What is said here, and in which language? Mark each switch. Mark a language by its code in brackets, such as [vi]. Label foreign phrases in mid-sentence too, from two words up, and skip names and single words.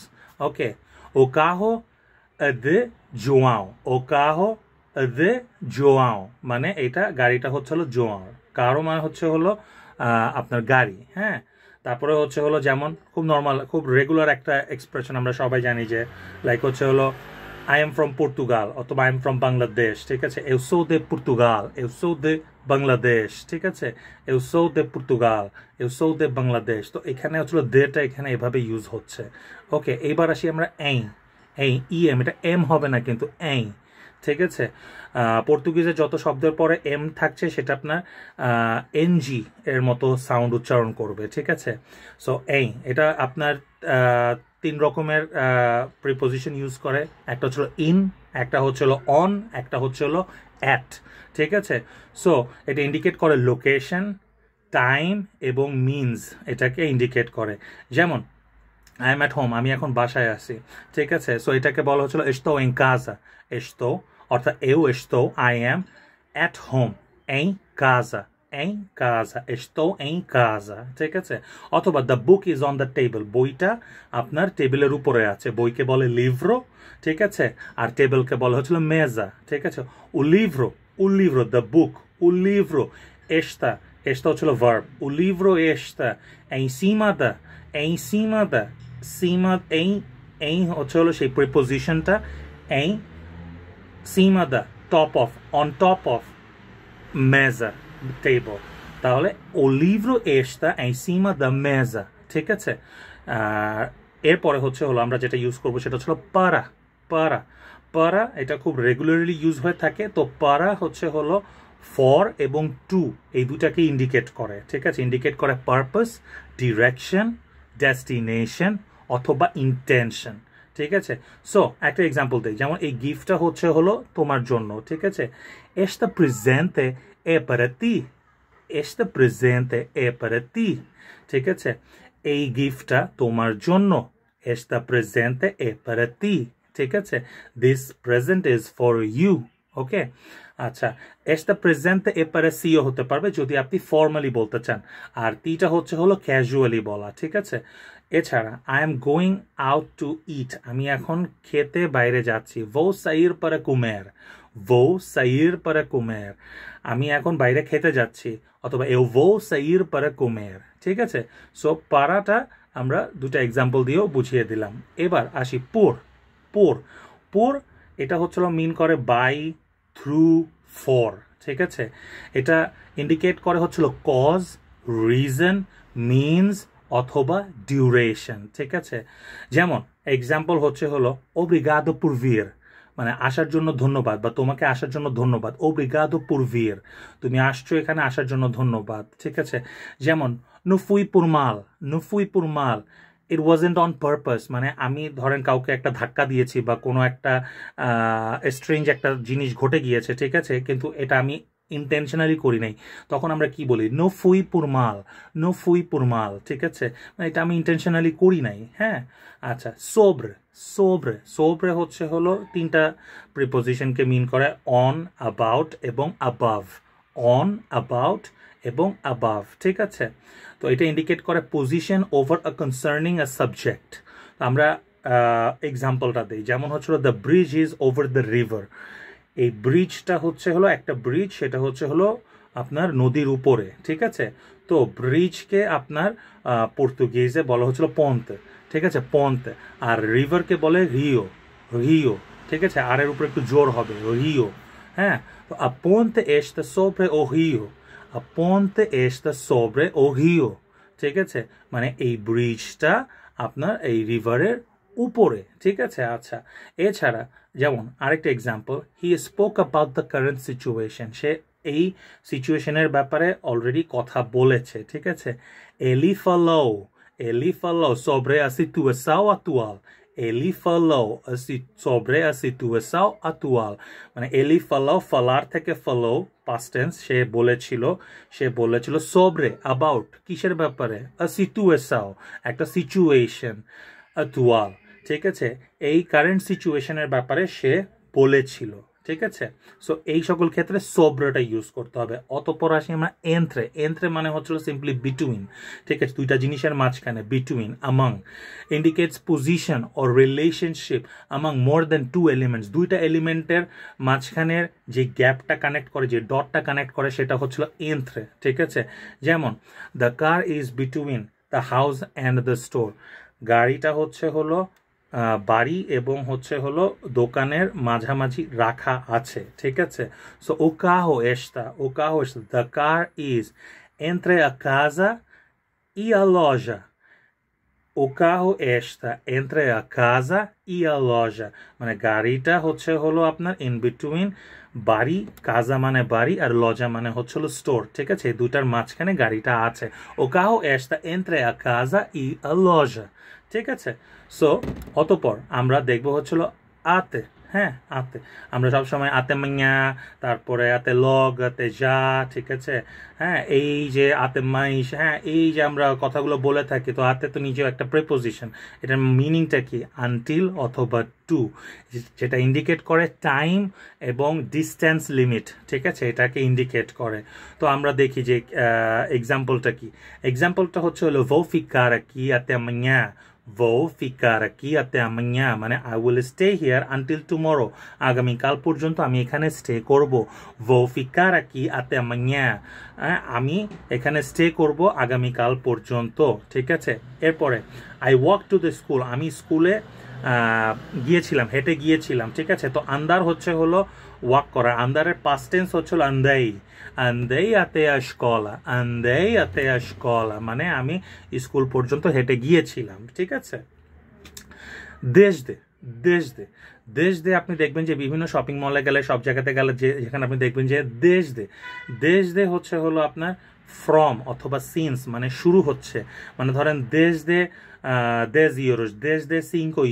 [bn] ওকে, [pt] o carro de João, o carro de João [bn] মানে এটা গাড়িটা হলো জোয়াও। কারো মানে হলো আপনার গাড়ি। হ্যাঁ, তারপরে হলো যেমন খুব নর্মাল, খুব রেগুলার একটা এক্সপ্রেশন আমরা সবাই জানি, যে লাইক হলো [en] I am from Portugal [bn] অথবা [en] I am from Bangladesh। [bn] ঠিক আছে, [pt] eu sou de Portugal, eu sou de Bangladesh। [bn] ঠিক আছে, [pt] eu sou de Portugal, eu sou de Bangladesh। [bn] তো এখানে দেটা এখানে এভাবে ইউজ হচ্ছে। ওকে, এইবার আসি আমরা ইএম, এটা এম হবে না কিন্তু এই। ঠিক আছে, পর্তুগিজে যত শব্দের পরে এম থাকছে সেটা আপনার এনজি এর মতো সাউন্ড উচ্চারণ করবে। ঠিক আছে, সো এটা আপনার তিন রকমের প্রিপোজিশন ইউজ করে। একটা হলো ইন, একটা হলো অন, একটা হলো অ্যাট। ঠিক আছে, সো এটা ইন্ডিকেট করে লোকেশন, টাইম এবং মিনস, এটাকে ইন্ডিকেট করে। যেমন [en] I am at home, [bn] আমি এখন বাসায় আছি। ঠিক আছে, সো এটাকে বলা [pt] estou em casa, [bn] estou অর্থাৎ [pt] eu estou, [en] I am at home, [pt] em casa, estou em casa। [bn] ঠিক আছে, অথবা [en] the book is on the table, [bn] বইটা আপনার টেবিলের উপরে আছে, বইকে বলে লিভ্রো। ঠিক আছে, আর টেবিলকে বলা মেজা। ঠিক আছে, [pt] o livro [en] the book, [pt] o livro esta [bn] হলো ভার্ব, [pt] o livro está em cima da, cima em [bn] হচ্ছে হলো সেই প্রিপোজিশনটা [pt] em cima da [en] top of on top of [bn] mesa table তাহলে [pt] o livro está em cima da mesa [bn] ঠিক আছে এরপরে হচ্ছে হলো আমরা যেটা ইউজ করব সেটা হচ্ছে [pt] para para para [bn] এটা খুব রেগুলারলি ইউজ হয়ে থাকে তো para হচ্ছে হলো ফর এবং টু এই দুটাকে ইন্ডিকেট করে ঠিক আছে ইন্ডিকেট করে [en] purpose direction destination [bn] অথবা ইন্টেনশন ঠিক আছে সো একটা এক্সাম্পল দিই যেমন এই গিফটটা হচ্ছে হলো তোমার জন্য ঠিক আছে [pt] esta presente é para ti esta presente é para ti [bn] ঠিক আছে এই গিফটটা তোমার জন্য [pt] esta presente é para ti [bn] ঠিক আছে [en] this present is for you [bn] ওকে আচ্ছা [pt] esta presente é para si [bn] হতে পারবে যদি আপনি ফর্মালি বলতে চান আর তিটা হচ্ছে হলো ক্যাজুয়ালি বলা ঠিক আছে এছাড়া [en] I am going out to eat [bn] আমি এখন খেতে বাইরে যাচ্ছি [pt] vou sair para comer vou [bn] sair para comer আমি এখন বাইরে খেতে যাচ্ছি অথবা [pt] eu vou sair para comer [bn] ঠিক আছে সো পারাটা আমরা দুটো এক্সাম্পল দিয়েও বুঝিয়ে দিলাম এবার আসি [pt] por por por [bn] এটা হচ্ছে মিন করে [en] by through for [bn] ঠিক আছে এটা ইন্ডিকেট করে হচ্ছিল [en] cause reason means [bn] অথবা ডিউরেশন ঠিক আছে যেমন এক্সাম্পল হচ্ছে হলো [pt] obrigado por vir [bn] মানে আসার জন্য ধন্যবাদ বা তোমাকে আসার জন্য ধন্যবাদ [pt] obrigado por vir [bn] তুমি আসছো এখানে আসার জন্য ধন্যবাদ ঠিক আছে যেমন [pt] no fui por mal [en] it wasn't on purpose [bn] মানে আমি ধরেন কাউকে একটা ধাক্কা দিয়েছি বা কোনো একটা স্ট্রেঞ্জ একটা জিনিস ঘটে গিয়েছে ঠিক আছে কিন্তু এটা আমি ইন্টেনশনালি করি নাই তখন আমরা কি বলি [pt] no fui por mal [bn] ঠিক আছে মানে এটা আমি ইন্টেনশনালি করি নাই হ্যাঁ আচ্ছা sobre হচ্ছে হলো তিনটা প্রিপোজিশনকে মিন করে [en] on about [bn] এবং [en] above on about [bn] এবং above ঠিক আছে তো এটা ইন্ডিকেট করে [en] position over a concerning a subject [bn] আমরা এক্সাম্পলটা দিই যেমন হচ্ছিল [en] the bridge is over the river [bn] এই ব্রিজটা হচ্ছে হলো একটা ব্রিজ সেটা হচ্ছে হলো আপনার নদীর উপরে ঠিক আছে তো ব্রিজকে আপনার পর্তুগিজে বলা হচ্ছিল পন্তে ঠিক আছে পন্তে আর রিভারকে বলে রিও ঠিক আছে আর এর উপরে একটু জোর হবে রিও হ্যাঁ তো [pt] a ponte está sobre o rio a ponte está sobre o rio [bn] ঠিক আছে মানে এই ব্রিজটা আপনার এই রিভারের উপরে ঠিক আছে আচ্ছা এছাড়া যেমন আরেকটা এক্সাম্পল [en] he spoke about the current situation [bn] সে এই সিচুয়েশনের ব্যাপারে অলরেডি কথা বলেছে ঠিক আছে ele [pt] falou sobre a situação atual [bn] ele falou sobre a situação atual মানে [pt] ele falou falar [bn] থেকে falou [en] past tense [bn] সে বলেছিল sobre about কিসের ব্যাপারে [pt] a situação [bn] একটা সিচুয়েশন atual ঠিক আছে এই কারেন্ট সিচুয়েশনের ব্যাপারে সে বলেছিল ঠিক আছে সো এই সকল ক্ষেত্রে সোব্রেটা ইউজ করতে হবে অতঃপর আসি আমরা এন্থ্রে মানে হচ্ছিল সিম্পলি বিটুইন ঠিক আছে দুইটা জিনিসের মাঝখানে বিটুইন [en] among indicates position or relationship among more than two elements [bn] দুইটা এলিমেন্টের মাঝখানের যে গ্যাপটা কানেক্ট করে যে ডটটা কানেক্ট করে সেটা হচ্ছিল এন্থ্রে ঠিক আছে যেমন [en] the car is between the house and the store [bn] গাড়িটা হচ্ছে হলো বাড়ি এবং হচ্ছে হলো দোকানের মাঝামাঝি রাখা আছে ঠিক আছে সো [pt] o carro está [en] the car is [pt] entre a casa e a loja [bn] o carro está entre a casa e a loja মানে গাড়িটা হচ্ছে হলো আপনার [en] in between [bn] বাড়ি কাজা মানে বাড়ি আর লজা মানে হচ্ছে হলো স্টোর ঠিক আছে এই দুটার মাঝখানে গাড়িটা আছে [pt] o carro está entre a casa e a loja [bn] ঠিক আছে সো অতঃপর আমরা দেখবো হচ্ছিল আতে হ্যাঁ আতে আমরা সবসময় আতে মাইয়া তারপরে [pt] até logo até já [bn] ঠিক আছে হ্যাঁ এই যে [pt] até mais [bn] হ্যাঁ এই যে আমরা কথাগুলো বলে থাকি তো আতে তো নিজেও একটা প্রিপোজিশন এটার মিনিংটা কি আনটিল অথবা টু যেটা ইন্ডিকেট করে টাইম এবং ডিস্টেন্স লিমিট ঠিক আছে এটাকে ইন্ডিকেট করে তো আমরা দেখি যে এক্সাম্পলটা কি এক্সাম্পলটা হচ্ছে হলো [pt] vou ficar aqui até amanhã Vou ficar aqui até amanhã [bn] মানে [en] I will stay here until tomorrow [bn] আগামীকাল পর্যন্ত আমি এখানে স্টে করব [pt] Vou ficar aqui até amanhã [bn] আমি এখানে স্টে করব আগামীকাল পর্যন্ত ঠিক আছে এরপরে [en] I walk to the school [bn] আমি স্কুলে গিয়েছিলাম হেঁটে গিয়েছিলাম ঠিক আছে তো আন্দার হচ্ছে হলো ওয়াক করা আন্দারের পাস্ট টেন্স হচ্ছে হলো [pt] andei andei até a escola andei até a escola [bn] মানে আমি স্কুল পর্যন্ত হেঁটে গিয়েছিলাম ঠিক আছে [pt] desde desde desde [bn] আপনি দেখবেন যে বিভিন্ন শপিং মলে গেলে সব জায়গাতে গেলে যেখানে আপনি দেখবেন যে [pt] desde desde [bn] হচ্ছে হলো আপনার from অথবা since মানে শুরু হচ্ছে মানে ধরেন [pt] desde 10 euros desde 5